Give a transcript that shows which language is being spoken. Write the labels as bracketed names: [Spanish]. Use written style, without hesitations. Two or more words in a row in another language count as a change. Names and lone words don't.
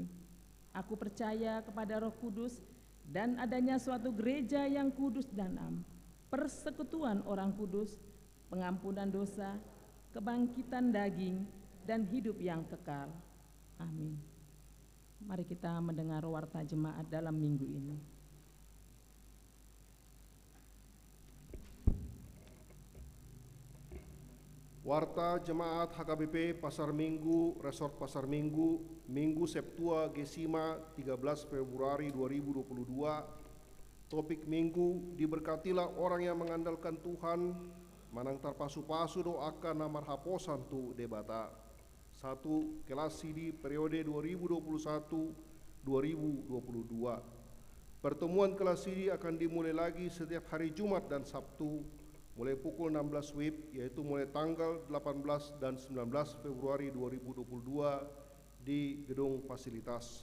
[Indonesian] Aku percaya kepada Roh Kudus dan adanya suatu gereja yang kudus dan am, persekutuan orang kudus, pengampunan dosa, kebangkitan daging, dan hidup yang kekal. Amin. Mari kita mendengar warta jemaat dalam minggu ini. Warta Jemaat HKBP Pasar Minggu, Resort Pasar Minggu, Minggu Septua Gesima 13 Februari 2022. Topik Minggu, diberkatilah orang yang mengandalkan Tuhan, [Batak Toba] manang tarpasu-pasu doakan namar haposan tu debata. 1. [Indonesian] Kelas CD periode 2021-2022. Pertemuan kelas CD akan dimulai lagi setiap hari Jumat dan Sabtu, mulai pukul 16 WIB, yaitu mulai tanggal 18 dan 19 Februari 2022 di gedung fasilitas.